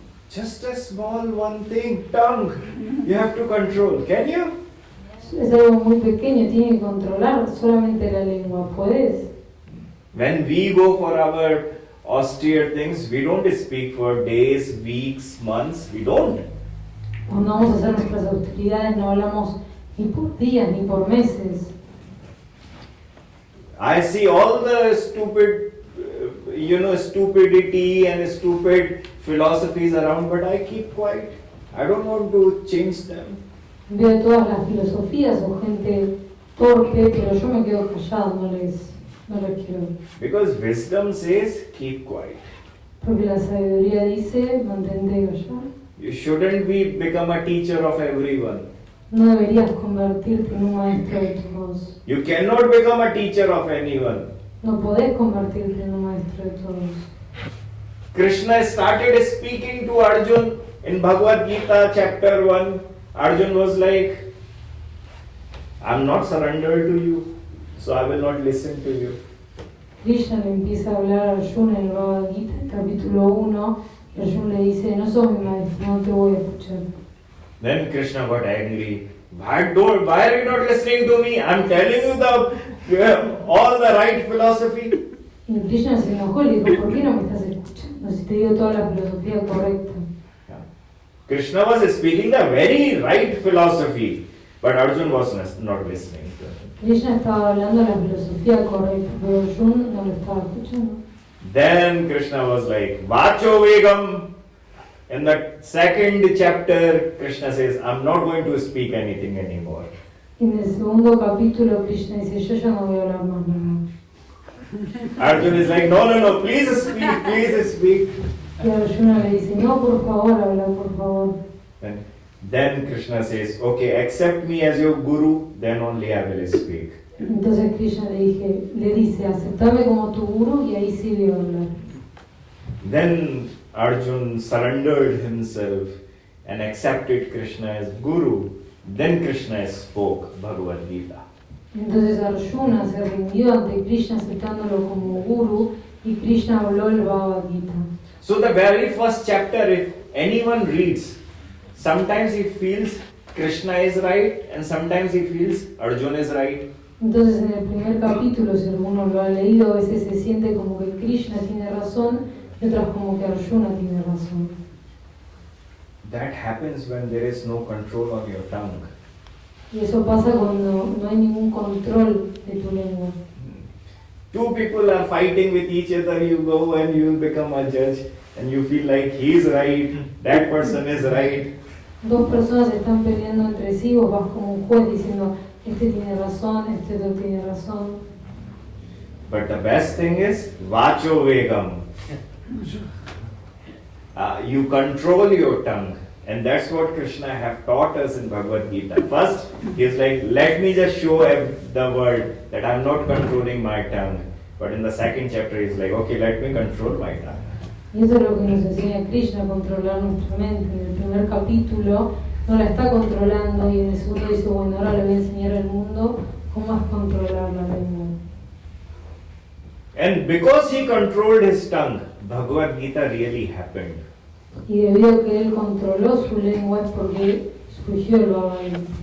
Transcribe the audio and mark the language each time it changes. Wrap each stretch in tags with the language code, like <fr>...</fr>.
<en>Just a small one thing, tongue, you have to control. Can you?</en> <es>Es algo muy pequeño, tienes que controlar solamente la lengua. ¿Puedes?</es> <en>When we go for our austere things, we don't speak for days, weeks, months. We don't.</en> <es>Cuando vamos a hacer nuestras austeridades no hablamos ni por días ni por meses.</es> <en>I see all the stupid, stupidity and stupid philosophies around, but I keep quiet. I don't want to change them.</en> <es>Veo todas las filosofías o gente torpe, pero yo me quedo callado, no les quiero.</es> <en>Because wisdom says, keep quiet.</en> <es>Porque la sabiduría dice, mantente callado.</es> <en>You shouldn't become a teacher of everyone.</en> <es>No deberías convertirte en un maestro de todos.</es> <en>You cannot become a teacher of anyone.</en> <es>No podés convertirte en un maestro de todos.</es> <en>Krishna started speaking to Arjun in Bhagavad Gita chapter 1. Arjun was like, I'm not surrendered to you, so I will not listen to you.</en> <es>Krishna le empieza a hablar a Arjuna en el Bhagavad Gita, capítulo 1, y Arjuna le dice, no sos mi maestro, no te voy a escuchar.</es> <en>Then Krishna got angry. Why are you not listening to me? I'm telling you all the right philosophy.</en> <es>Y Krishna se enojó y le dijo, ¿por qué no me estás escuchando? Si te digo toda la filosofía correcta.</es> <en>Krishna was speaking the very right philosophy, but Arjuna was not listening to him.</en> <es>Krishna estaba hablando la filosofía correcta, pero Arjuna no lo estaba escuchando.</es> <en>Then Krishna was like, Vacho Vegam. In the second chapter, Krishna says, I'm not going to speak anything anymore.</en> <es>Y en el segundo capítulo, Krishna dice, yo ya no voy a hablar más nada.</es> <en>Arjuna is like, no, please speak, please speak.</en> <es>Y Arjuna le dice, no, por favor, habla, por favor.</es> <en>Then Krishna says, okay, accept me as your guru, then only I will speak.</en> <es>Entonces Krishna le dice, aceptame como tu guru y ahí sí voy a hablar.</es> <en>Then Arjuna surrendered himself and accepted Krishna as guru. Then Krishna spoke Bhagavad Gita.</en> <es>Entonces Arjuna se rindió ante Krishna aceptándolo como guru y Krishna habló el Bhagavad Gita.</es> <en>So the very first chapter, if anyone reads, sometimes he feels Krishna is right and sometimes he feels Arjuna is right.</en> <es>Entonces en el primer capítulo, si alguno lo ha leído, a veces se siente como que Krishna tiene razón y otras como que Arjuna tiene razón.</es> <en>That happens when there is no control on your tongue.</en> <es>Y eso pasa cuando no hay ningún control de tu lengua.</es> <en>Two people are fighting with each other, you go and you become a judge and you feel like he is right, that person is right.</en> <es>Dos personas están peleando entre sí, vos vas como un juez diciendo, este tiene razón, este otro tiene razón.</es> <en>But the best thing is, Vacho Vegam. You control your tongue. And that's what Krishna have taught us in Bhagavad Gita. First, he is like, let me just show the world that I'm not controlling my tongue. But in the second chapter, he is like, okay, let me control my tongue.</en> <es>Y eso es lo que nos enseña Krishna, controlar nuestra mente. En el primer capítulo no la está controlando y en el segundo dice, bueno, ahora le voy a enseñar al mundo cómo es controlar la lengua.</es> <en>And because he controlled his tongue, Bhagavad Gita really happened.</en> <es>Y debido a que él controló su lengua es porque surgió el Bhagavad Gita.</es>